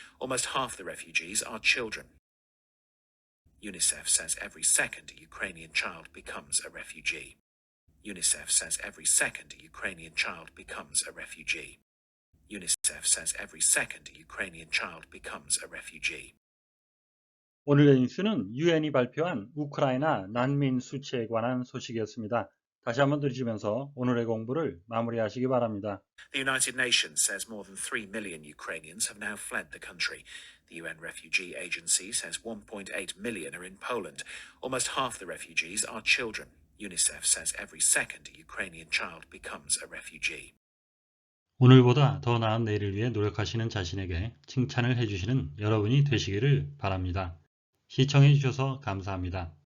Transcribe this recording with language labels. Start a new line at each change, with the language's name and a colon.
English: Almost half the refugees are children. UNICEF says every second Ukrainian child becomes a refugee. UNICEF says every second Ukrainian child becomes a refugee. UNICEF says every second Ukrainian child becomes a refugee.
Korean: 오늘의 뉴스는 UN이 발표한 우크라이나 난민 수치에 관한 소식이었습니다. 다시 한번 들으시면서 오늘의 공부를 마무리하시기 바랍니다.
English: The United Nations says more than 3 million Ukrainians have now fled the country. The UN Refugee Agency says 1.8 million are in Poland. Almost half the refugees are children. UNICEF says every second Ukrainian child becomes a refugee.
Korean: 오늘보다 더 나은 내일을 위해 노력하시는 자신에게 칭찬을 해주시는 여러분이 되시기를 바랍니다. 시청해 주셔서 감사합니다.